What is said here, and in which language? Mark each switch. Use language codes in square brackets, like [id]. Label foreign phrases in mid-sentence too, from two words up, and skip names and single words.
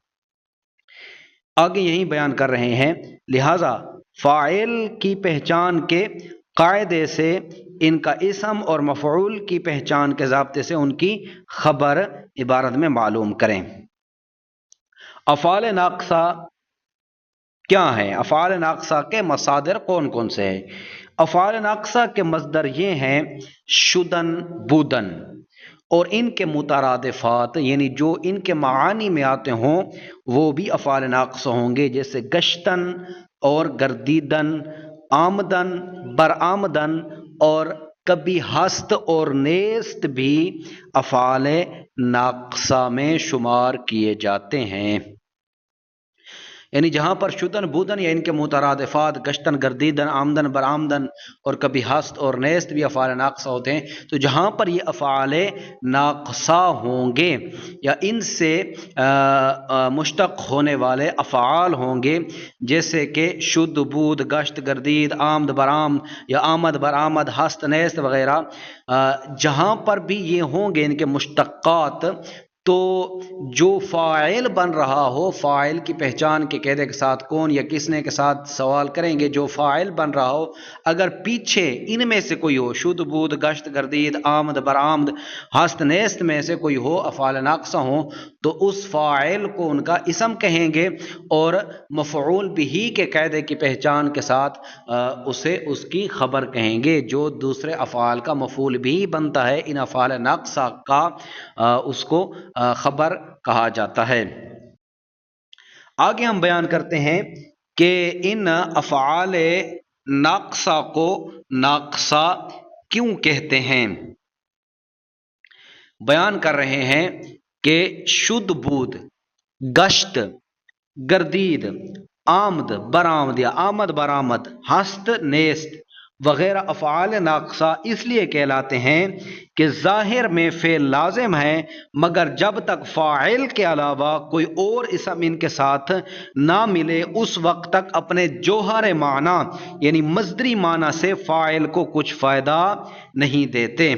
[ur] آگے یہی بیان کر رہے ہیں، لہذا فاعل کی پہچان کے قاعدے سے ان کا اسم اور مفعول کی پہچان کے ضابطے سے ان کی خبر عبارت میں معلوم کریں۔ افعال ناقصہ کیا ہیں؟ افعال ناقصہ کے مصادر کون کون سے ہیں؟ افعال ناقصہ کے مصدر یہ ہیں [fa] شدن، بودن، [ur] اور ان کے مترادفات یعنی جو ان کے معانی میں آتے ہوں وہ بھی افعال ناقصہ ہوں گے، جیسے گشتن اور [fa] گردیدن، آمدن، برآمدن، [ur] اور کبھی ہست اور نیست بھی افعال ناقصہ میں شمار کیے جاتے ہیں۔ یعنی جہاں پر [fa] شدن، بودن [ur] یا ان کے مترادفات [fa] گشتن، گردیدن، آمدن، برآمدن [ur] اور کبھی ہست اور نیست بھی افعال ناقصہ ہوتے ہیں، تو جہاں پر یہ افعال ناقصہ ہوں گے یا ان سے مشتق ہونے والے افعال ہوں گے، جیسے کہ [fa] شد، بود، گشت، گردید، آمد، برآمد [ur] یا [fa] آمد، برآمد، ہست، نیست [ur] وغیرہ، جہاں پر بھی یہ ہوں گے ان کے مشتقات، تو جو فاعل بن رہا ہو، فاعل کی پہچان کے قاعدے کے ساتھ کون یا کس نے کے ساتھ سوال کریں گے، جو فاعل بن رہا ہو اگر پیچھے ان میں سے کوئی ہو، [fa] شد، بود، گشت، گردید، آمد، برآمد، ہست، نیست [ur] میں سے کوئی ہو، افعال ناقصہ ہوں، تو اس فاعل کو ان کا اسم کہیں گے، اور مفعول بھی کے قاعدے کی پہچان کے ساتھ اسے اس کی خبر کہیں گے، جو دوسرے افعال کا مفعول بھی بنتا ہے، ان افعال ناقصہ کا اس کو خبر کہا جاتا ہے۔ آگے ہم بیان کرتے ہیں کہ ان افعال ناقصہ کو ناقصہ کیوں کہتے ہیں۔ بیان کر رہے ہیں کہ [fa] شد، بود، گشت، گردید، آمد، برآمد [ur] یا [fa] آمد، برآمد، ہست، نیست [ur] وغیرہ افعال ناقصہ اس لیے کہلاتے ہیں کہ ظاہر میں فعل لازم ہے، مگر جب تک فاعل کے علاوہ کوئی اور اسم ان کے ساتھ نہ ملے اس وقت تک اپنے جوہر معنی یعنی مصدری معنی سے فاعل کو کچھ فائدہ نہیں دیتے۔